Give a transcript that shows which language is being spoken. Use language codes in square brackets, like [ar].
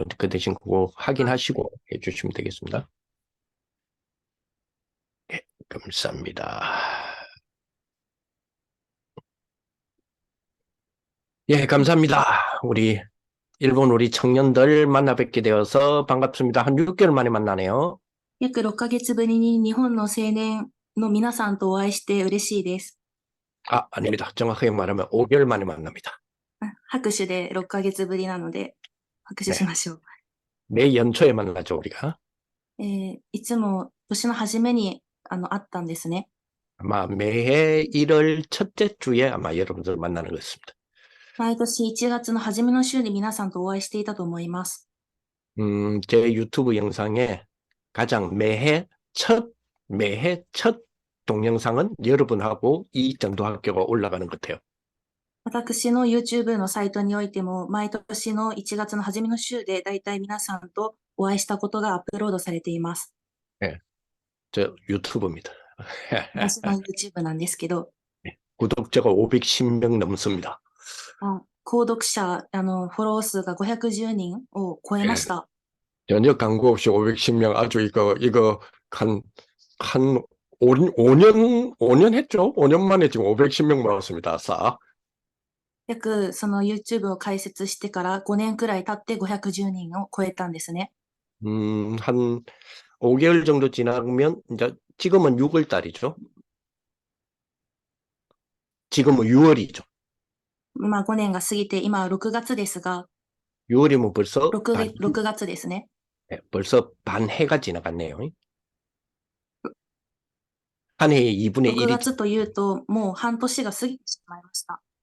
[ko] 그 대신 그거 확인하시고 해주시면 되겠습니다. 예, 감사합니다. 예, 감사합니다. 일본 우리 청년들 만나 뵙게 되어서 반갑습니다. 한 6개월 만에 만나네요. [ja] 約6ヶ月ぶりに日本の青年の皆さんとお会いして嬉しいです。 [ko] 아닙니다. 정확하게 말하면 5개월 만에 만납니다. [ja] 拍手で6ヶ月ぶりなので、拍手しましょう。 [ko] 매 연초에 만나죠, 우리가. [ja] いつも年の初めに会ったんですね。 [ko] 아마 매해 1월 첫째 주에 아마 여러분들 만나는 것 같습니다. [ja] 毎年1月の初めの週に皆さんとお会いしていたと思います。 [ko] 제 유튜브 영상에 가장 매해 첫 동영상은 여러분하고 이 전도학교가 올라가는 것 같아요. [ja] 私の YouTube のサイトにおいても、毎年の1月の初めの週で、だいたい皆さんとお会いしたことがアップロードされています。 [ko] 네, 저 유튜브입니다. [ja] 私の YouTube なんですけど、 [ko] 구독자가 510명 넘습니다. [ja] 購読者、フォロー数が510人を超えました。 [ko] 전혀 광고 없이 510명 아주 이거 한 5년 했죠? 5년 만에 지금 510명 모았습니다. 싹. [ja] 約その YouTube を開設してから5年くらい経って510人を超えたんですね。 [ko] 한 5개월 정도 지나면 이제 지금은 6월 달이죠. 지금은 6월이죠. [ja] まあ5年が過ぎて今は6月ですが、 [ko] 6월이면 벌써 [ja] 6月ですね。 [ko] 네, 벌써 반 해가 지나갔네요. 한 해에 2분의 6 1이 [ja] 月というともう半年が過ぎてしまいました。